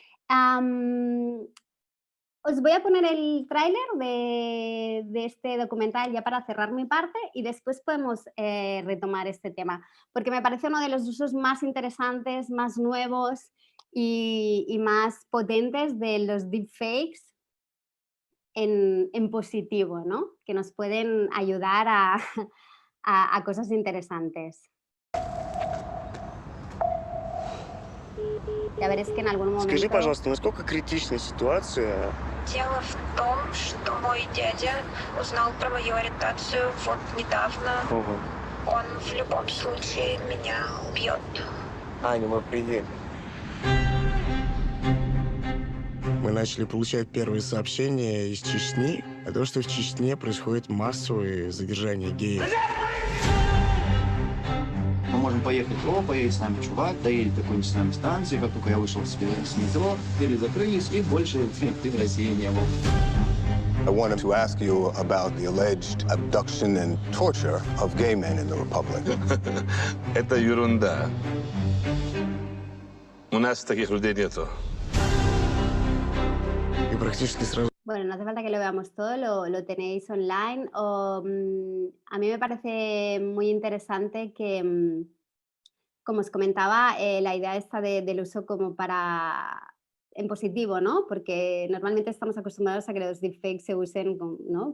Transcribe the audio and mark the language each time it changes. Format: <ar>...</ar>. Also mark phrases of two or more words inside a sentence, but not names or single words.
<es>Os voy a poner el tráiler de este documental ya para cerrar mi parte y después podemos retomar este tema, porque me parece uno de los usos más interesantes, más nuevos y más potentes de los deepfakes en positivo, ¿no? Que nos pueden ayudar a cosas interesantes. Ya veréis que en algún momento...</es> <ru>Скажи, пожалуйста, насколько критична ситуация? Дело в том, что мой дядя узнал про мою ориентацию вот недавно. Он в любом случае меня убьет. Аня, мы приедем. Мы начали получать первые сообщения из Чечни о том, что в Чечне происходит массовое задержание геев. Мы можем поехать в Ро, поедет с нами чувак, доедет до какой-нибудь с нами станции, как только я вышел с метро, двери закрылись, и больше ты в России не был.</ru> <en>I wanted to ask you about the alleged abduction and torture of gay men in the Republic.</en> <ru>Это ерунда. У нас таких людей нету. И практически сразу...</ru> <es>Bueno, no hace falta que lo veamos todo, lo tenéis online. A mí me parece muy interesante que, como os comentaba, la idea esta del uso como en positivo, ¿no? Porque normalmente estamos acostumbrados a que los deepfakes se usen, ¿no?</es>